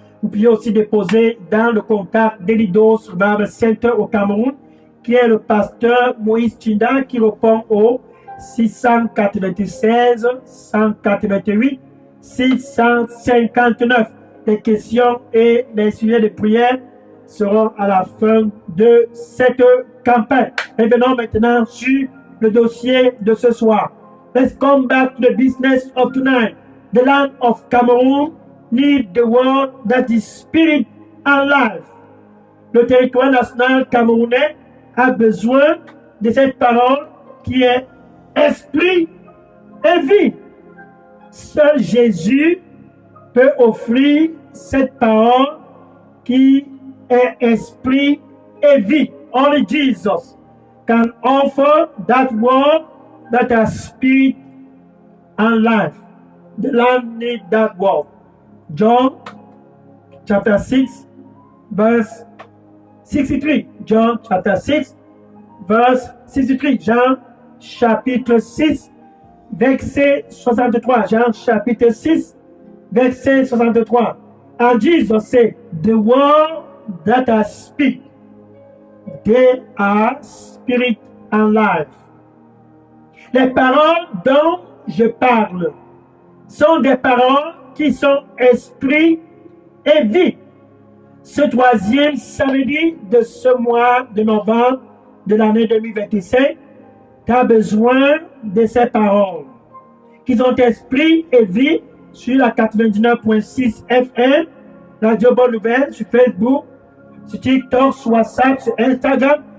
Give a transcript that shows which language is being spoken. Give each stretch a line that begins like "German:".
French: Vous pouvez aussi déposer dans le contact Daily Dose Revival Center au Cameroun, qui est le pasteur Moïse Chinda, qui répond au 696 188 659. Les questions et les sujets de prière seront à la fin de cette campagne. Revenons maintenant sur le dossier de ce soir.
English: Let's come back to the business of tonight. The land of Cameroon need the word that is spirit and life.
French: Le territoire national camerounais a besoin de cette parole qui est esprit et vie. Seul Jésus peut offrir cette parole qui est esprit et vie.
English: Only Jesus can offer that word that has spirit and life. The land needs that word. John chapter 6 verse 63. John chapter 6 verse 63.
French: Jean chapitre 6 verset 63. Jean chapitre 6 verset 63.
English: And Jesus said, the word that I speak, they are spirit and life.
French: Les paroles dont je parle sont des paroles qui sont esprit et vie. Ce troisième samedi de ce mois de novembre de l'année 2025, tu as besoin de ces paroles qui sont esprit et vie sur la 99.6 FM, Radio Bonne Nouvelle, sur Facebook, sur TikTok, sur WhatsApp, sur Instagram.